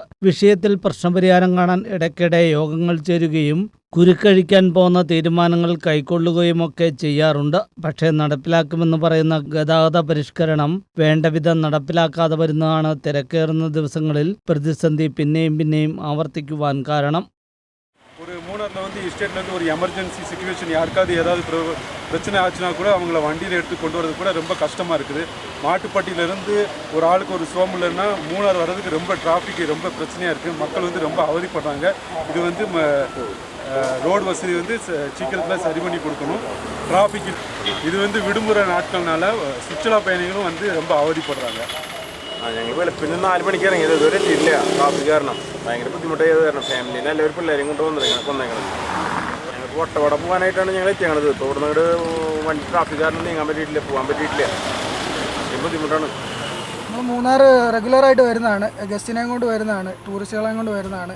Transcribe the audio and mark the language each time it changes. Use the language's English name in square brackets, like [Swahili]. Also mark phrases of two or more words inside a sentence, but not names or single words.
[Malayalam] വിഷയത്തിൽ പ്രശ്നപരിഹാരം കാണാൻ ഇടയ്ക്കിടെ യോഗങ്ങൾ ചേരുകയും കുരുക്കഴിക്കാൻ പോകുന്ന തീരുമാനങ്ങൾ കൈക്കൊള്ളുകയുമൊക്കെ ചെയ്യാറുണ്ട്. പക്ഷേ നടപ്പിലാക്കുമെന്ന് പറയുന്ന ഗതാഗത പരിഷ്കരണം വേണ്ടവിധം നടപ്പിലാക്കാതെ വരുന്നതാണ് തിരക്കേറുന്ന ദിവസങ്ങളിൽ പ്രതിസന്ധി പിന്നെയും ആവർത്തിക്കുവാൻ കാരണം. [Tamil] ஒரு மூணாரில் வந்து எஸ்டேட்லேருந்து ஒரு [English] emergency situation [Tamil] யாருக்காவது ஏதாவது பிரச்சனை ஆச்சுன்னா கூட அவங்கள வண்டியில் எடுத்து கொண்டு வரது கூட ரொம்ப கஷ்டமாக இருக்குது. மாட்டுப்பட்டியிலேருந்து ஒரு ஆளுக்கு ஒரு சோமில்னா மூணார் வர்றதுக்கு ரொம்ப டிராஃபிக் ரொம்ப பிரச்சனையாக இருக்குது. மக்கள் வந்து ரொம்ப அவதிப்படுறாங்க. இது வந்து ரோடு வசதி வந்து சீக்கிரத்தில் சரி பண்ணி கொடுக்கணும். டிராஃபிக் இது வந்து விடுமுறை நாட்கள்னால சுற்றுலா பயணிகளும் வந்து ரொம்ப அவதிப்படுறாங்க. [Malayalam] ഞങ്ങൾ വെളുപ്പിന് 4 മണിക്ക് ഇറങ്ങിയത് ഇതുവരെ എത്തിയില്ല. ട്രാഫിക് കാരണം ഭയങ്കര ബുദ്ധിമുട്ടായത് കാരണം ഫാമിലിയിൽ എല്ലാവരും പിള്ളേരും കൊണ്ട് വന്നേക്കണം. ഞങ്ങൾക്ക് വട്ടവട പോകാനായിട്ടാണ് ഞങ്ങൾ എത്തിയത്. തോടുന്ന വണ്ടി ട്രാഫിക് കാരണം നീങ്ങാൻ പറ്റിയിട്ടില്ല, പോകാൻ പറ്റിയിട്ടില്ല. ബുദ്ധിമുട്ടാണ്. നമ്മൾ മൂന്നാർ റെഗുലറായിട്ട് വരുന്നതാണ്, ഗസ്റ്റിനെയും കൊണ്ട് വരുന്നതാണ്, ടൂറിസ്റ്റുകളെയും കൊണ്ട് വരുന്നതാണ്.